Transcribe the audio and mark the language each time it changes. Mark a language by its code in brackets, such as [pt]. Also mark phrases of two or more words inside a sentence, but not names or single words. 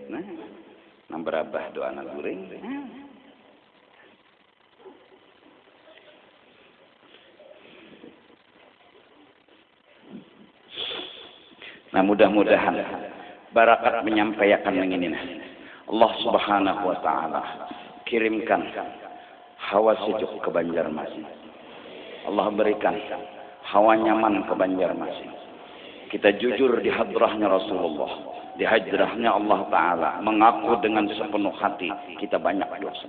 [bjn] Nah, nang berabah doa anak guring. Nah, mudah-mudahan barakat menyampaikan yang ini. [id] Allah [ar] سبحانه وتعالى [id] kirimkan hawa sejuk ke Banjarmasin. Allah berikan hawa nyaman ke Banjarmasin. Kita jujur di hadrahnya Rasulullah, di hadrahnya Allah taala, mengaku dengan sepenuh hati kita banyak dosa.